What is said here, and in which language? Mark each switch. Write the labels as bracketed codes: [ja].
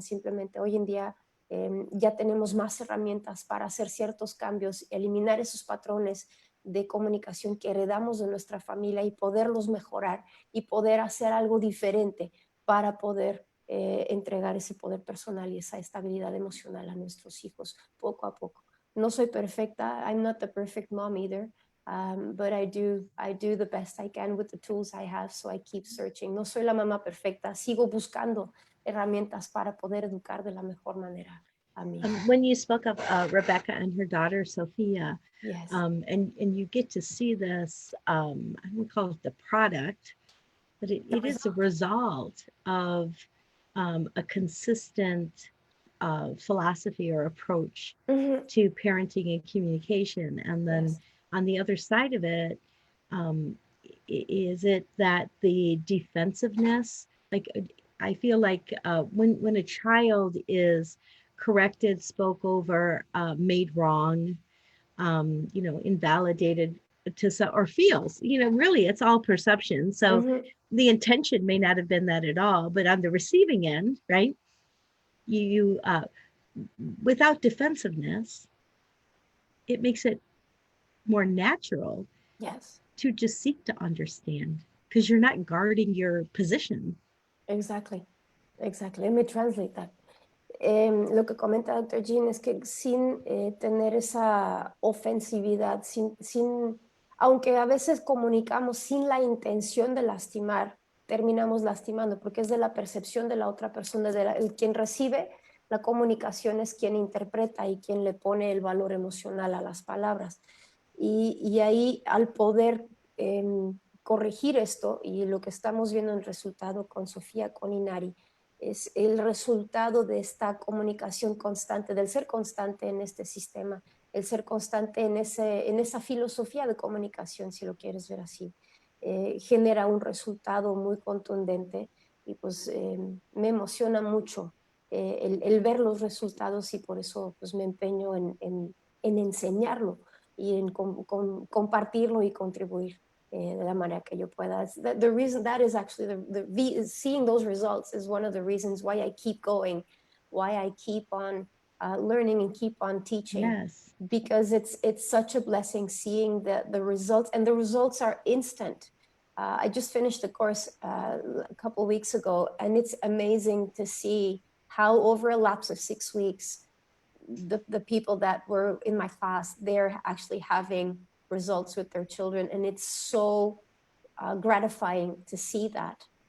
[es] Simplemente hoy en día ya tenemos más herramientas para hacer ciertos cambios, eliminar esos patrones de comunicación que heredamos de nuestra familia y poderlos mejorar y poder hacer algo diferente para poder entregar ese poder personal y esa estabilidad emocional a nuestros hijos poco a poco. No soy perfecta. [en] I'm not the perfect mom either. But I do the best I can with the tools I have, so I keep searching. [es] No soy la mamá perfecta, sigo buscando herramientas para poder educar de la mejor manera a mi hijo. [en] When you spoke of Rebecca and her daughter Sophia, Yes. and you get to see this, I don't call it the product, but it is a result of a consistent philosophy or approach Mm-hmm. to parenting and communication. And then Yes. on the other side of it, um, is it that the defensiveness, like I feel like when a child is corrected, spoke over, made wrong, invalidated to some, or feels, really it's all perception. So Mm-hmm. the intention may not have been that at all, but on the receiving end, right? You without defensiveness, it makes it more natural Yes. to just seek to understand because you're not guarding your position. Exactly. Exactly. Let me translate that. [es] Lo que comenta Dr. Jeanne es que sin tener esa ofensividad, aunque a veces comunicamos sin la intención de lastimar, terminamos lastimando porque es de la percepción de la otra persona, el quien recibe la comunicación es quien interpreta y quien le pone el valor emocional a las palabras. Y ahí al poder corregir esto, y lo que estamos viendo en el resultado con Sofía, con Inari, es el resultado de esta comunicación constante, del ser constante en este sistema, el ser constante en esa filosofía de comunicación, si lo quieres ver así. Genera un resultado muy contundente y pues me emociona mucho el ver los resultados, y por eso pues me empeño en enseñarlo y en compartirlo y contribuir de la manera que yo pueda. [en] The reason that is actually seeing those results is one of the reasons why I keep going, why I keep on learning and keep on teaching, Yes. because it's such a blessing seeing the results, and the results are instant. I just finished the course a couple of weeks ago, and it's amazing to see how over a lapse of 6 weeks, the people that were in my class, they're actually having results with their children, and it's so gratifying to see that.